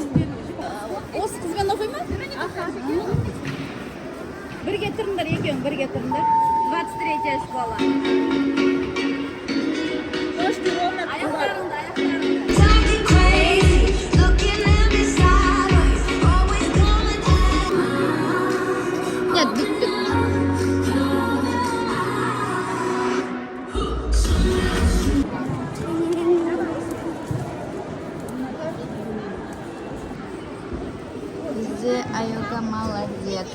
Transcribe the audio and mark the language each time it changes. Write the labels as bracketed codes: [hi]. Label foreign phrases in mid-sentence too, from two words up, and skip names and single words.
[kk] Осы қызбен оқимын? Бірге тұрыңдар, екеуің бірге тұрыңдар. 23 школа. Аяқтарыңды, аяқтарыңды. [en] Something crazy, looking at me sideways, always coming at me. [kk] Нет, бүттік. Бізде Аюга молодец.